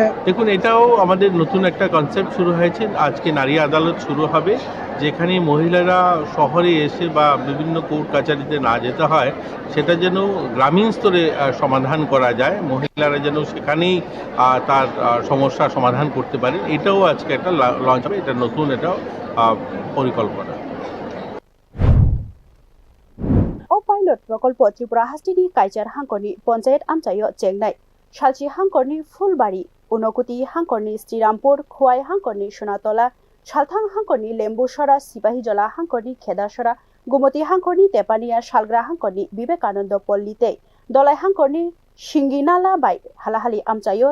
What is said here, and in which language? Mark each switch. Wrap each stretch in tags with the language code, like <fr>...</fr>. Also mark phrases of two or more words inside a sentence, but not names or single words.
<bn>দেখুন এটাও আমাদের নতুন একটা কনসেপ্ট শুরু হয়েছে আজকে নারী আদালত শুরু হবে যেখানে মহিলারা শহরে এসে বা বিভিন্ন কোর্ট কাছারিতে না যেতে হয় সেটা যেন গ্রামীণ স্তরে সমাধান করা যায় মহিলারা যেন সেখানেই তার সমস্যার সমাধান করতে পারে এটাও আজকে একটা লঞ্চ হবে এটা নতুন এটা পরিকল্পনা</bn> <trp>pilot prokolpo Tripura hastini kaisar hangkorni panchayat amchayo chengnai salchi hangkorni fulbari unokuti hangkorni Srirampur khuai hangkorni Sonatola salthang hangkorni Lembusora Sipahijola hangkorni Khedasora Gumoti hangkorni Tepania Salgra hangkorni Vivekananda Pollite dolai hangkorni Shinginala bai halahali amchayo</trp>